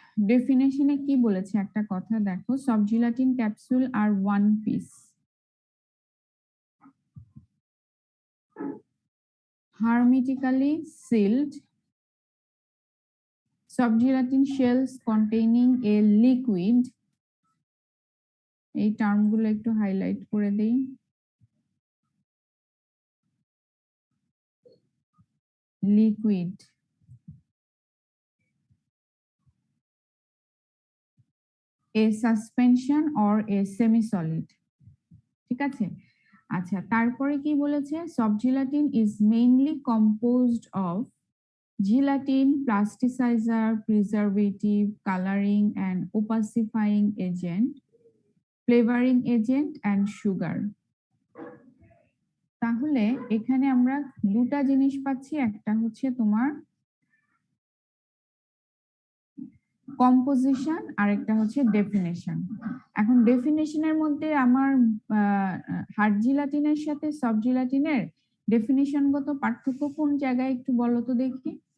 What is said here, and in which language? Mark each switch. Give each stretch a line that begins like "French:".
Bangla: ডেফিনেশনে কি বলেছে একটা কথা দেখো, soft gelatine capsule আর one piece,
English: hermetically sealed soft gelatin shells containing a liquid,
Bangla: এই টার্মগুলো একটু হাইলাইট করে দেই।
English: liquid, a suspension or a semi solid,
Bangla: ঠিক আছে? আচ্ছা, তারপরে কি বলেছে,
English: Soft gelatin is mainly composed of gelatin, plasticizer, preservative, coloring and opacifying agent, flavoring agent and sugar.
Bangla: তাহলে এখানে আমরা দুটা জিনিস পাচ্ছি, একটা হচ্ছে তোমার কম্পোজিশন আর একটা হচ্ছে ডেফিনেশন। এখন ডেফিনেশনের মধ্যে আমার হার্ড জিলাটিনের সাথে সফট জিলাটিনের ডেফিনেশনগত পার্থক্য কোন জায়গায় একটু বলো তো দেখি।